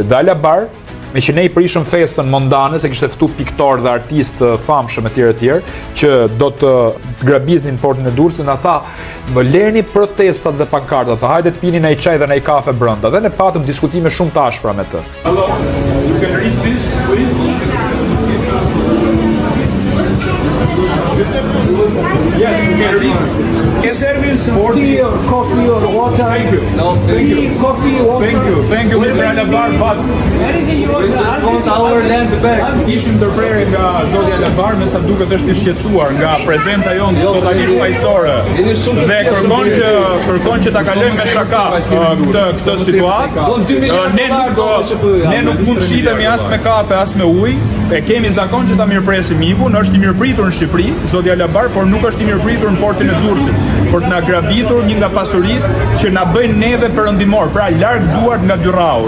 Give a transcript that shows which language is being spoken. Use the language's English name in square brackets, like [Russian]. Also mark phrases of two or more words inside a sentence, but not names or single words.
[Albanian] Dhe Alabar, me që ne i prishëm festën mondane, se kishte ftu piktor dhe artistë famshëm e tjerë, që do të grabiznin portin e Durrësit, na tha, më leni protestat dhe pankartat, tha, hajde të pini në i çaj dhe në i kafe brenda. Dhe ne patëm diskutime shumë të ashpra me të. [English] Hello, you can read this, please? Yes, you can read. Service tea or coffee or water. Thank you. No, thank you. Coffee, water. Thank you, Mr. Alabar, but We just want our land back. [Albanian] Ishim ndërprerje nga zoti Alabar, me sa duket është i shqetësuar nga prezenca jonë totalisht pajësore. Dhe kërkon që ta kalojmë me shaka këtë situatë. Ne nuk mund të shitemi as me kafe, as me ujë. E kemi zakon që ta mirëpresim mikun, është i mirëpritur në Shqipëri, zoti Alabar, por nuk është i mirëpritur në portin e Durrësit, për të na grabitur një nga pasuritë që na bëjnë neve perëndimor, pra larg duart nga Dyrrau.